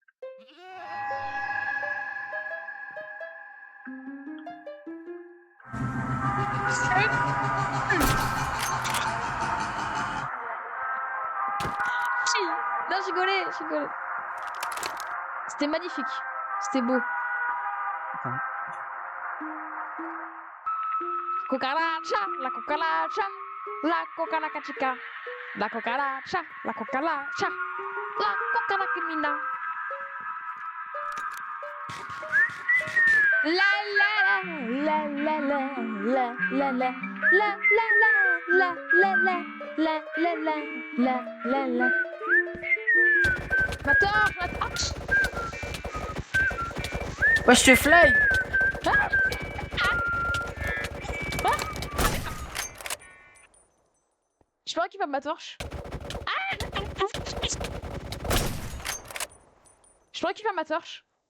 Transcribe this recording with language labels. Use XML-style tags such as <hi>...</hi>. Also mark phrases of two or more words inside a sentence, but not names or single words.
<fr>Non, je rigolais. C'était magnifique. C'était beau. Attends.</fr> <es>Cucaracha, la cucaracha, la cucaracachica, la cucaracha, la cucaracha, la cucarachimina. La la la la la la la la la la la la la la la la la la la la.</es> <fr>Ma torche, ma torche. Ouais, je te fly. Je peux récupérer ma torche. Je peux récupérer ma torche.</fr>